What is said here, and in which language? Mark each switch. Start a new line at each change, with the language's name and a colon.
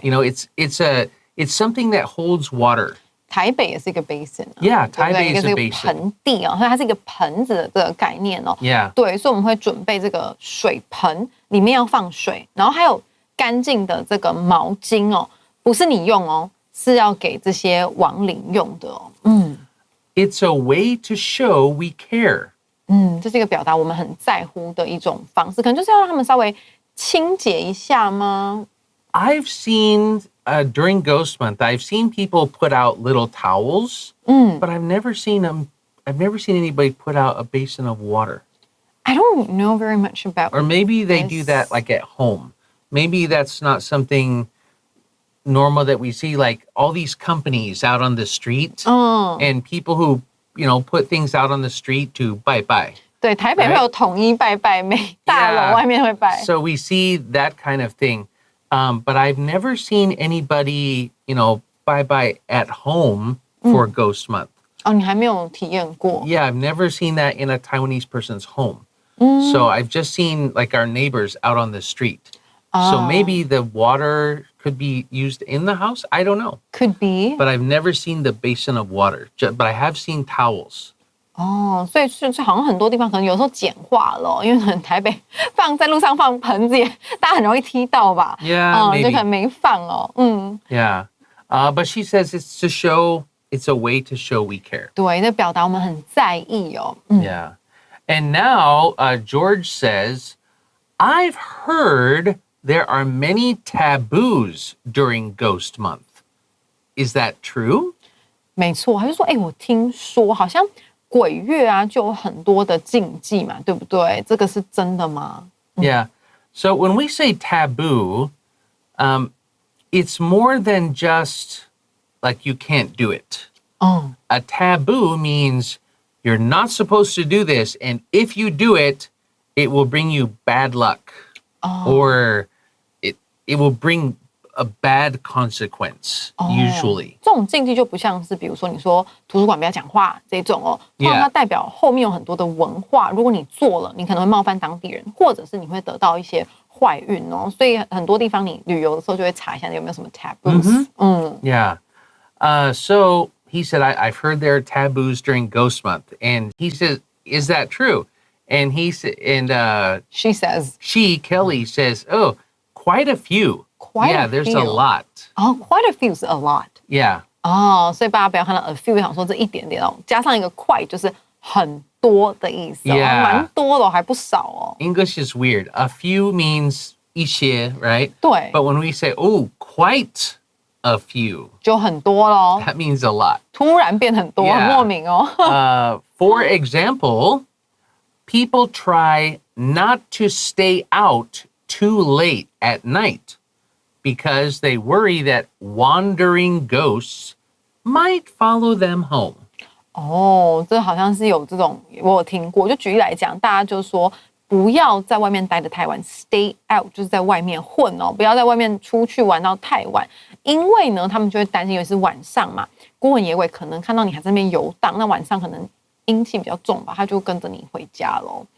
English: It's something that holds water.
Chinese: 台北也是一个 basin 啊
English: Yeah,
Chinese: 对不对
English: Taipei is a
Chinese: 一个是一个
English: basin.
Chinese: 盆地啊，所以它是一个盆子的这个概念哦。
English: Yeah.
Chinese: 对，所以我们会准备这个水盆，里面要放水，然后还有干净的这个毛巾哦，不是你用哦，是要给这些亡灵用的哦。
English: It's a way to show we care.
Chinese: 这是一个表达我们很在乎的一种方式，可能就是要让他们稍微清洁一下吗？
English: I've seen during Ghost Month, I've seen people put out little towels, but I've never seen anybody put out a basin of water. I don't know very much about Or maybe they do that like at home. Maybe that's not something normal that we see, like all these companies out on the street and people who, put things out on the street to bye.
Chinese: 对，台北会有统一拜拜，每大楼外面会拜。
English: So we see that kind of thing. But I've never seen anybody, bye at home for Ghost Month.
Chinese: 哦，你还没有体验过？
English: Yeah, I've never seen that in a Taiwanese person's home. So I've just seen like our neighbors out on the street. So maybe the water could be used in the house. I don't know. Could be. But I've never seen the basin of water. But I have seen towels.
Chinese: 哦，所以好像很多地方可能有时候简化了，因为可能台北在路上放盆子也，大家很容易踢到吧？
English: Yeah, maybe.
Chinese: 就可能没放哦。
English: Yeah. But she says it's a way to show we care.
Chinese: 对，这表达我们很在意哦。
English: Yeah. And now George says, I've heard there are many taboos during Ghost Month. Is that true?
Chinese: 没错，他就说，我听说好像鬼月啊，就有很多的禁忌嘛，对不对？这个是真的吗？
English: Yeah. So when we say taboo, it's more than just like you can't do it. A taboo means you're not supposed to do this, and if you do it, it will bring you bad luck, or it will bring a bad consequence, usually.
Chinese: 这种禁忌就不像是比如说你说图书馆不要讲话这种哦，通常它代表后面有很多的文化，如果你做了，你可能会冒犯当地人，或者是你会得到一些坏运哦。所以很多地方你旅游的时候就会查一下有没有什么 taboos。
English: Yeah. So he said, I've heard there are taboos during Ghost Month, and he says, is that true? And she says, Kelly says, oh, quite a few. There's a lot. Quite a few is a lot. Yeah.
Chinese: 所以大家不要看到 a few 想说这一点点哦，加上一个 quite 就是很多的意思哦，蛮多的还不少哦。
English: English is weird. A few means
Chinese: 一些,
English: right?
Chinese: 对。
English: But when we say, quite a few,
Chinese: 就很多咯。
English: that means a lot.
Chinese: 突然变很多，很莫名哦。
English: For example, people try not to stay out too late at night because they worry that wandering ghosts might follow them home.
Chinese: 这好像是有这种，我有听过。就举例来讲，大家就说不要在外面待得太晚 ，stay out 就是在外面混哦，不要在外面出去玩到太晚，因为呢，他们就会担心，因为是晚上嘛，孤魂野鬼可能看到你还在那边游荡，那晚上可能阴气比较重吧，他就跟着你回家咯。